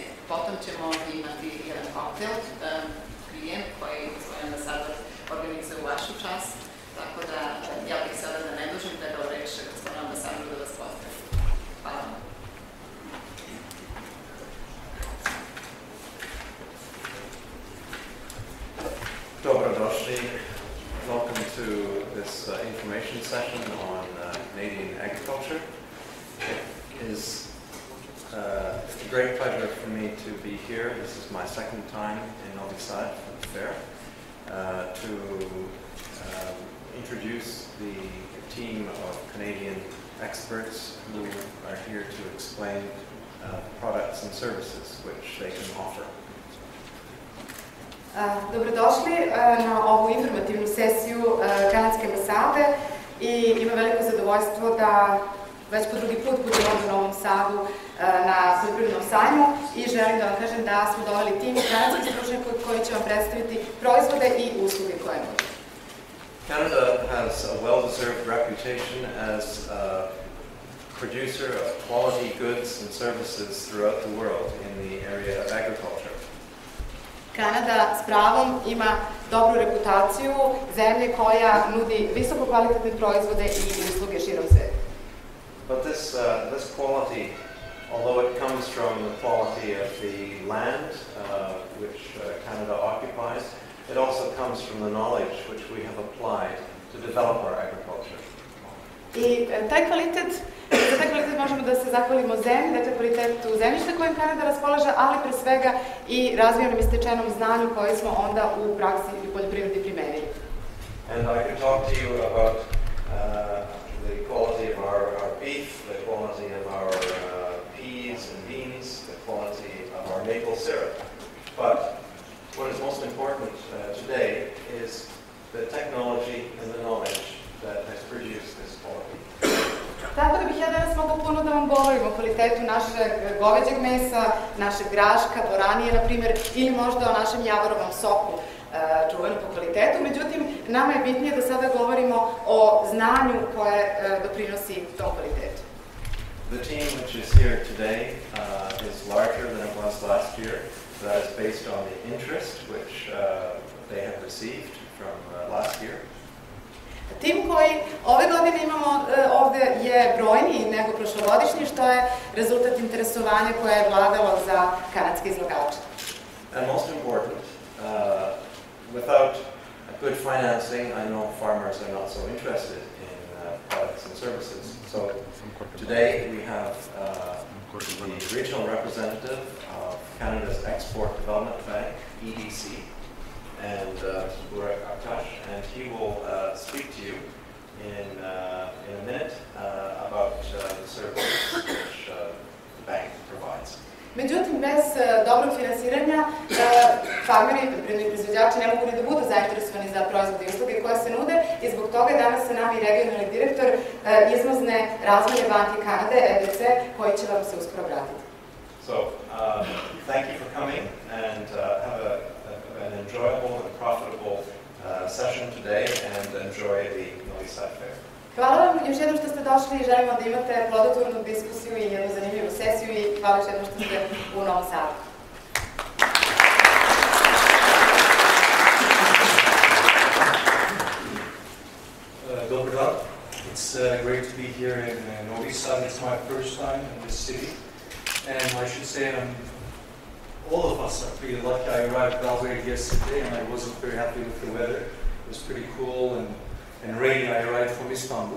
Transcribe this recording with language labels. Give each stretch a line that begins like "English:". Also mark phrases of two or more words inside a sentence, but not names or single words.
Serbian: Potom ćemo imati jedan koktel, prijem koji gospodin ambasador organizuje u vašu čast, tako da ja bih sada da ne dužim predao reč gospodinu ambasadoru da vas pozdravim. Hvala vam. Dobrodošli.
English: Welcome to this information session on Canadian agriculture. It is a great pleasure for me to be here. This is my second time in Novom Sadu for the fair to introduce the team of Canadian experts who are here to explain products and services which they can offer.
Serbian: Dobrodošli na ovu informativnu sesiju Kanadske ambasade i ima veliko zadovoljstvo da već po drugi put budem ovdje u Novom Sadu na poljoprivrednom sajmu i želim da vam kažem da smo doveli tim kanadskih stručnjaka koji će vam predstaviti proizvode i usluge koje nude.
English: Canada has a well-deserved reputation as a producer of quality goods and services throughout the world in the area of agriculture.
Serbian: Kanada s pravom ima dobru reputaciju zemlje koja nudi visoko kvalitetne proizvode i usluge širom sveta.
English: But this quality, although it comes from the quality of the land which Canada occupies, it also comes from the knowledge which we have applied to develop our agriculture.
Serbian: I za taj kvalitet možemo da se zahvalimo zemlji, dakle kvalitetu zemljišta kojim Kanada raspolaže, ali pre svega i razvijenom i stečenom znanju koje smo onda u praksi i poljoprivredi primenili.
English: And I can talk to you about the quality of our beef, the quality of our peas and beans, the quality of our maple syrup. But what is most important today is the technology and the knowledge that has produced this quality.
Serbian: Tako da bih ja danas mogla puno da vam govorim o kvalitetu našeg goveđeg mesa, našeg graška, boranije, na primjer, ili možda o našem javarovom soku, čuvenom po kvalitetu. Međutim, nama je bitnije da sada govorimo o znanju koje doprinosi tom kvalitetu.
English: The team which is here today is larger than it was last year. That is based on the interest which they have received from last year.
Serbian: Tim koji ove godine imamo ovde je brojniji nego prošlogodišnji, što je rezultat interesovanja koje je vladalo za kanadske izlagače.
English: And most important, without good financing, I know farmers are not so interested in products and services. So today we have the regional representative of Canada's Export Development Bank, EDC, and and he will speak to you in a minute about the services which the bank provides.
Serbian: Međutim, bez dobrog finansiranja farmeri i poljoprivredni proizvođači ne mogu ni da budu zainteresovani za proizvode i usluge koje se nude i zbog toga je danas sa nami regionalni direktor izvozne razvojne banke Kanade, EDC, koji će vam se uskoro obratiti.
English: So, thank you for coming and have an enjoyable and profitable session today and enjoy the Novom Sadu fair.
Serbian: Hvala vam još jednom što ste došli i želimo da imate plodotvornu diskusiju i jednu zanimljivu sesiju i hvala još jednom što ste u Novom Sadu. Dobar dan.
English: It's great to be here in Novom Sadu. It's my first time in this city. And I should say all of us are pretty lucky. I arrived in Belgrade yesterday and I wasn't very happy with the weather. It was pretty cool and rainy. I arrived from Istanbul.